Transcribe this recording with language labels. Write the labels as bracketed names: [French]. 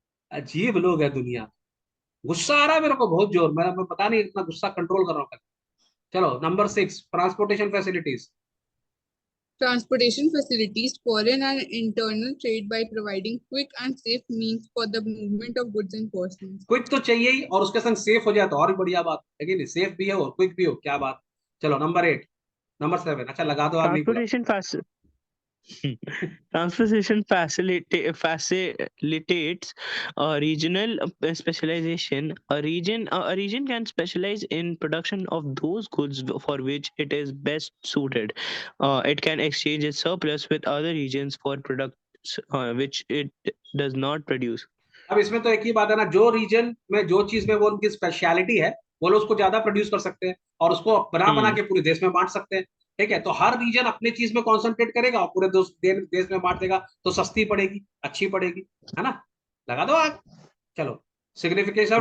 [Hindi] अजीब लोग है दुनिया। गुस्सा आ रहा है मेरे को बहुत जोर, मैं पता नहीं इतना गुस्सा कंट्रोल कर रहा हूँ। चलो number 6, transportation facilities. [English] Transportation facilities foreign and internal trade by providing quick and safe means for the movement of goods and persons. [Hindi] Quick तो चाहिए ही, और उसके संग सेफ हो जाए तो और भी बढ़िया बात है कि नहीं, सेफ भी हो और क्विक भी हो, क्या बात। चलो नंबर 8, नंबर 7, अच्छा लगा दो, आग नहीं बोला। [English] Transportation Transportation facilitates regional specialization. A region can specialize in production of those goods for which it is best suited. It can exchange its surplus with other regions for products which it does not produce. [Hindi] अब इसमें तो एक ही बात है ना, जो reason में जो चीज में वो उनकी स्पेशलिटी है वो लोग उसको ज्यादा प्रोड्यूस कर सकते हैं और उसको बना बना हम्म के पूरे देश में बांट सकते हैं। ठीक है, तो हर रीजन अपने चीज में कॉन्सेंट्रेट करेगा और पूरे देश में बांट देगा, तो सस्ती पड़ेगी, अच्छी पड़ेगी, है ना। लगा दो आग। चलो, सिग्निफिकेशन ऑफ